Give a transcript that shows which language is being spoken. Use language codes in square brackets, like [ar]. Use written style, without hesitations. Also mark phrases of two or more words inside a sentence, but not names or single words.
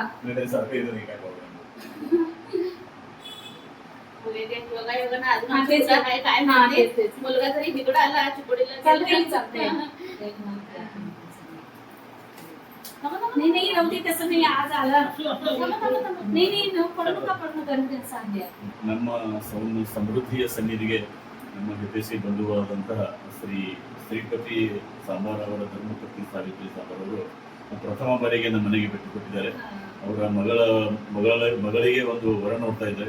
[mr] नाही सारखं येतं नाही काय प्रॉब्लेम मुलगी बघा एवढं ना अजून हा, आमचं तेच. मुलगा काय काय हा, माहिती. तेच, तेच. मुलगा जरी तिकडं आला चिकोडीला चालतंय, गेला. चालतंय. थांबा, थांबा. नाही नाही नव्हती तसं नाही आज आला थांबा, थांबा, थांबा. नाही नाही [kn] ಪಡ್ನು ಕರೆದು ಸಾಧ್ಯ ನಮ್ಮ ಸಮೃದ್ಧಿಯ ಸನ್ನಿಧಿಗೆ ನಮ್ಮ ಹಿತೈಷಿ ಬಂಧುವಾದಂತಹ ಶ್ರೀಪತಿ ಸಾಂಬಾರ್ ಅವರ ಧರ್ಮಪತ್ನಿ ಸಾವಿತ್ರಿ ಸಾಂಬಾರ್ ಅವರು ಪ್ರಥಮ ಬಾರಿಗೆ ನಮ್ಮ ಮನೆಗೆ ಭೇಟಿ ಕೊಟ್ಟಿದ್ದಾರೆ. ಅವರ ಮಗಳಿಗೆ ಒಂದು ವರ ನೋಡ್ತಾ ಇದ್ದಾರೆ.